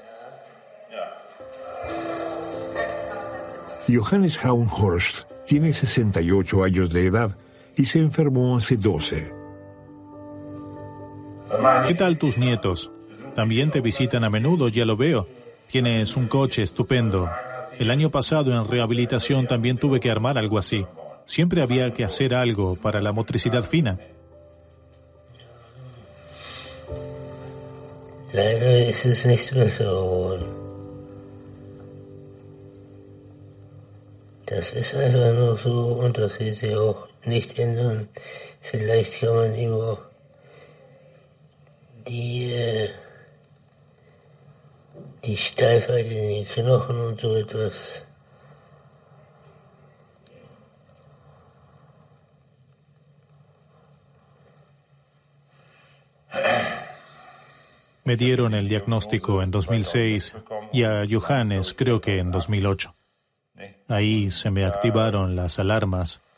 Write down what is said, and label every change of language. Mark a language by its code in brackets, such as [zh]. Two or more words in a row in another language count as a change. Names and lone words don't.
[es] Johannes Hauenhorst tiene 68 años de edad y se enfermó hace 12. ¿Qué tal tus nietos? También te visitan a menudo, ya lo veo. Tienes un coche estupendo. El año pasado en rehabilitación también tuve que armar algo así. Siempre había que hacer algo para la motricidad fina. [de] Leider ist es nicht besser geworden. Das ist einfach nur so und das wird sich auch nicht ändern. Vielleicht kann man über die Steifheit in den Knochen und so etwas. [es] Me dieron el diagnóstico en 2006 y a Johannes creo que en 2008. Ahí se me activaron las alarmas.